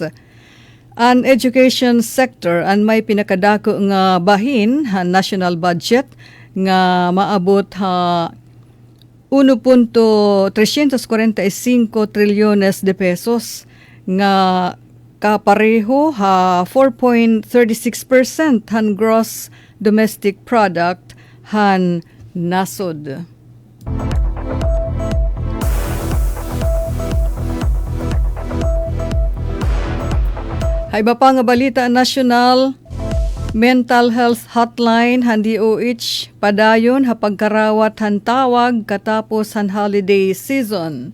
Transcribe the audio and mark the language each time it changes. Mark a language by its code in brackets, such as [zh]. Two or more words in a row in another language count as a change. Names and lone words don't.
[war] Ang education sector ang may pinakadako nga bahin ang national budget nga maabot ha 1.345 trilyones de pesos nga kapareho ha 4.36% han gross domestic product han nasod. Hay iba pa nga balita national Mental Health Hotline han DOH padayon ha pagkarawat han tawag katapos han holiday season.